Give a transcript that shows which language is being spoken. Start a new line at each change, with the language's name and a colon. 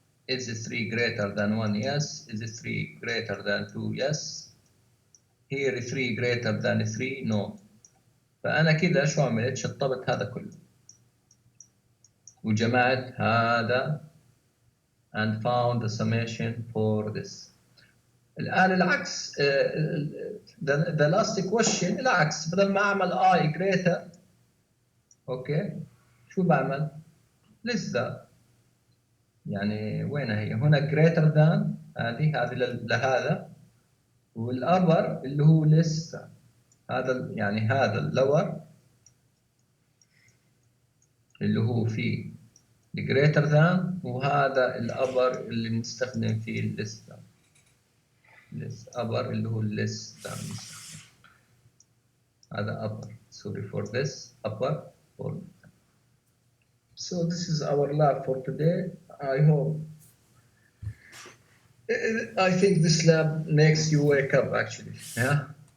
English: is 3 greater than 1؟ yes. is 3 greater than 2؟ yes. here 3 greater than 3؟ no.
Arabic: فانا كذا شو عملت؟ شطبت هذا كله وجمعت هذا
English: and found the summation for this.
Arabic: الآن العكس
English: the last question
Arabic: العكس. بدل ما أعمل
English: I greater
Arabic: أوكي شو بعمل؟
English: less than.
Arabic: يعني وين هي؟ هنا
English: greater than
Arabic: هذه لهذا والأبر اللي هو
English: less than.
Arabic: هذا يعني هذا اللور اللي هو فيه
English: greater than
Arabic: وهذا الأبر اللي نستخدم فيه
English: less than. less upper
Arabic: اللي هو
English: less than.
Arabic: هذا
English: upper. sorry for this upper for. So this is our lab for today. I hope. I think this lab makes you wake up actually. Yeah.